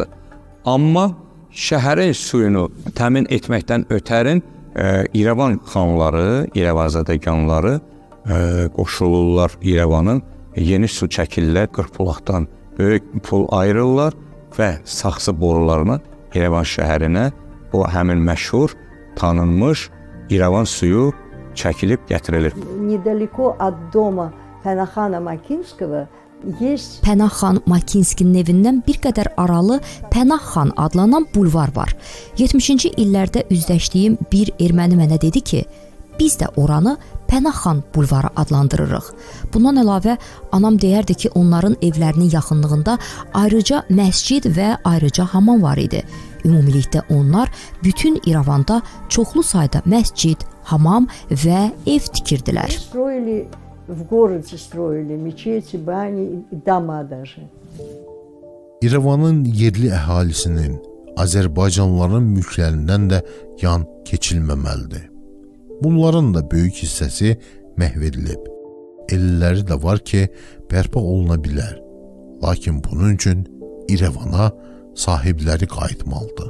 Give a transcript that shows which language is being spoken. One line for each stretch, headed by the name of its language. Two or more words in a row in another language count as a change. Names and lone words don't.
Azerbaijani: Amma şəhərin suyunu təmin etməkdən ötərin İrəvan xanları, İrəvazadəganları qoşulurlar İrəvanın, yeni su çəkirlər, Qırxbulaqdan böyük pul ayırırlar və saxsı borularına İrəvan şəhərinə o həmin məşhur, tanınmış İrəvan suyu çəkilib gətirilir.
Russian: Недалеко от дома Pənahxana Makinskого есть
Azerbaijani: Pənahxan Makinskinin evindən bir qədər aralı Pənahxan adlanan bulvar var. 70-ci illərdə üzləşdiyim bir erməni mənə dedi ki, biz də oranı Pənahxan bulvarı adlandırırıq. Bundan əlavə anam deyərdi ki, onların evlərinin yaxınlığında ayrıca məscid və ayrıca hamam var idi. Ümumilikdə onlar bütün İrəvanda çoxlu sayda məscid, hamam və ev tikirdilər.
Russian: В городе строили мечети, бани и дома даже.
Azerbaijani: İrəvanın yerli əhalisinin, Azərbaycanlıların mülklərindən də yan keçilməməlidir. Bunların da böyük hissəsi məhv edilib. Elləri də var ki, bərpa oluna bilər. Lakin bunun üçün İrəvana sahibləri qayıtmalıdır.